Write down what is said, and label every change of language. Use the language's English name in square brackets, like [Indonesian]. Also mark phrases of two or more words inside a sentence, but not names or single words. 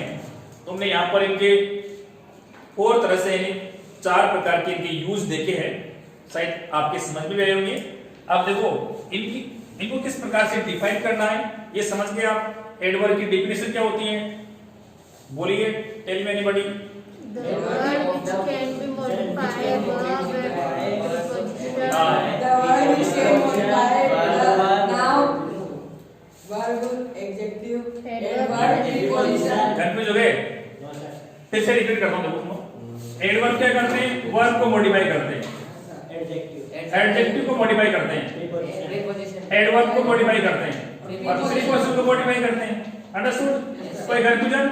[Hindi] तुमने यहां पर इनके 4 तरह से, 4 प्रकार के इनके यूज देखे हैं, शायद आपके समझ में आए होंगे। अब देखो इनको किस प्रकार से डिफाइन करना है, ये समझ गए आप। एडवर्ब की डेफिनेशन क्या होती है, बोलिए, [English] Tell me anybody. The word which can be modified verb and preposition. The word which can modify noun, verb, adjective, adverb, preposition. [Hindi] कंफ्यूज हो गए, फिर से रिपीट करता हूं, देखो एडवर्ब क्या करते हैं, वर्ब को मॉडिफाई करते हैं, एडजेक्टिव को मॉडिफाई करते हैं, एडवर्ब को मॉडिफाई करते हैं, और प्रीपोजिशन को मॉडिफाई करते हैं। अंडरस्टूड, कोई कंफ्यूजन?